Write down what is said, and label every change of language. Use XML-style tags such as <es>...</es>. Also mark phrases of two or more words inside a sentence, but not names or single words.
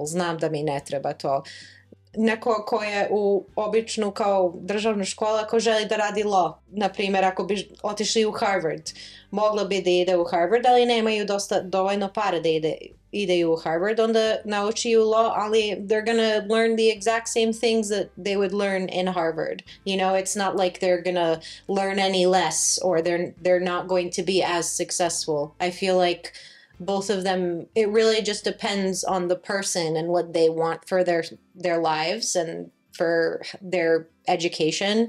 <sr>Znam da mi ne treba to. Neko ko je u običnu kao državna škola, ko želi da radi law, na primjer, ako bi otišli u Harvard, moglo bi da ide u Harvard, ali nemaju dovoljno pare da ideju u Harvard, onda naučiju law, ali</sr> <en>they're gonna learn the exact same things that they would learn in Harvard. You know, it's not like they're gonna learn any less, or they're not going to be as successful. I feel like both of them, it really just depends on the person and what they want for their lives and for their education.</en>